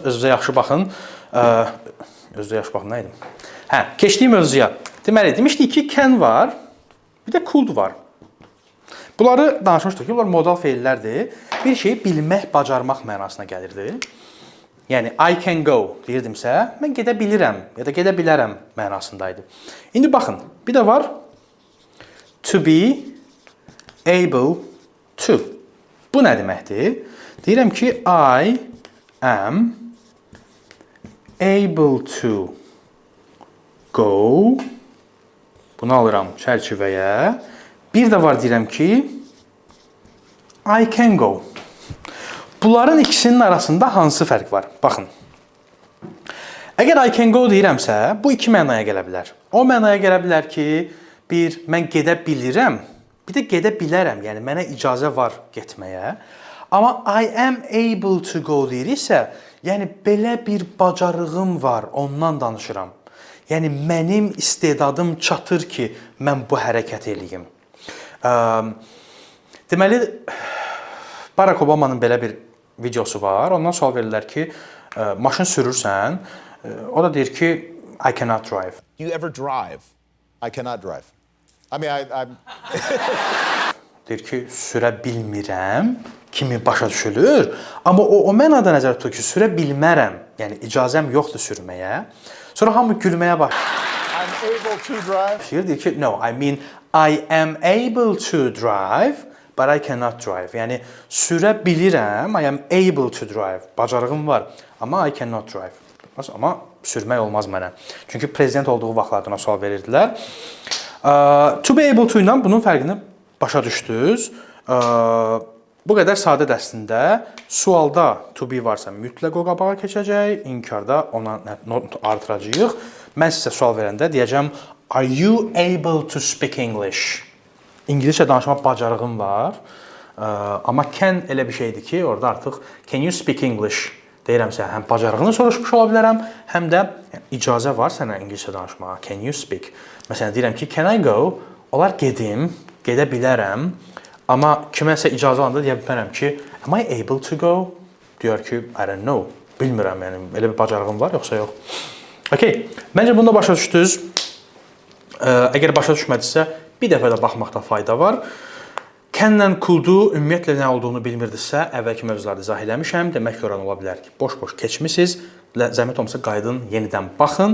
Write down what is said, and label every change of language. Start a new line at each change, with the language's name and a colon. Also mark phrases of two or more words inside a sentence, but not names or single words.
Azerbaijani: Özünüzə yaxşı baxın. Özünüzə yaxşı baxın, nə edim? Hə, keçdiyim mövzuya. Deməli, demişdik ki, can var, bir də could var. Bunları danışmışdıq ki, bunlar modal feillərdir. Bir şeyi bilmək, bacarmaq mənasına gəlirdi. Yəni,
English: I can go
Azerbaijani: deyirdimsə, mən gedə bilirəm ya da gedə bilərəm mənasındaydı. İndi baxın, bir də var
English: to be able to.
Azerbaijani: Bu nə deməkdir? Deyirəm ki,
English: I am able to go.
Azerbaijani: Bunu alıram çərçivəyə. Bir də var deyirəm ki,
English: I can go.
Azerbaijani: Bunların ikisinin arasında hansı fərq var? Baxın. Əgər
English: I can go
Azerbaijani: deyirəmsə, bu iki mənaya gələ bilər. O mənaya gələ bilər ki, bir, mən gedə bilirəm, bir də gedə bilərəm. Yəni, mənə icazə var getməyə. Amma
English: I am able to go
Azerbaijani: deyirsə, yəni, belə bir bacarığım var, ondan danışıram. Yəni, mənim istedadım çatır ki, mən bu hərəkət eləyim. Deməli, Barack Obama'nın belə bir videosu var. Ondan sual verirlər ki, maşın sürürsən. O da deyir ki,
English: I cannot drive. Do you ever drive? I cannot drive. I mean, I'm...
Azerbaijani: Deyir ki, sürə bilmirəm kimi başa düşülür. Amma o mənada nəzərdə tutur ki, sürə bilmərəm. Yəni, icazəm yoxdur sürməyə. Sonra hamı gülməyə başlayır.
English: I'm able to drive.
Azerbaijani: Deyir ki,
English: no, I mean, I am able to drive, but I cannot drive.
Azerbaijani: Yəni, sürə bilirəm,
English: I am able to drive.
Azerbaijani: Bacarığım var, amma
English: I cannot drive.
Azerbaijani: Amma sürmək olmaz mənə. Çünki prezident olduğu vaxtlarda ona sual verirdilər.
English: To be able to
Azerbaijani: ilə bunun fərqini başa düşdünüz. Bu qədər sadədir əslində. Sualda
English: to be
Azerbaijani: varsa mütləq o qabağa keçəcək, inkarda ona not artıracağıq. Mən sizə sual verəndə deyəcəm,
English: are you able to speak English?
Azerbaijani: İngiliscə danışmaq bacarığım var. Amma can elə bir şeydir ki, orada artıq
English: can you speak English
Azerbaijani: deyirəmsə, həm bacarığını soruşmuş ola bilərəm, həm də icazə var sənə İngiliscə danışmağa.
English: Can you speak?
Azerbaijani: Məsələn, deyirəm ki,
English: can I go?
Azerbaijani: Olar gedim, gedə bilərəm. Amma kiməsə icazə alanda deyə bilmərəm ki,
English: am I able to go?
Azerbaijani: Deyər ki,
English: I don't know.
Azerbaijani: Bilmirəm, yəni elə bir bacarığım var, yoxsa yox. Okay, məncə bunda başa düşdünüz. Əgər başa düşmədinizsə, bir dəfə də baxmaqda fayda var. Can-lə could-u ümumiyyətlə nə olduğunu bilmirdinizsə, əvvəlki mövzularda izah eləmişəm. Demək ki, oran ola bilər ki, boş-boş keçmisiniz. Zəhmət olmasa qayıdın, yenidən baxın.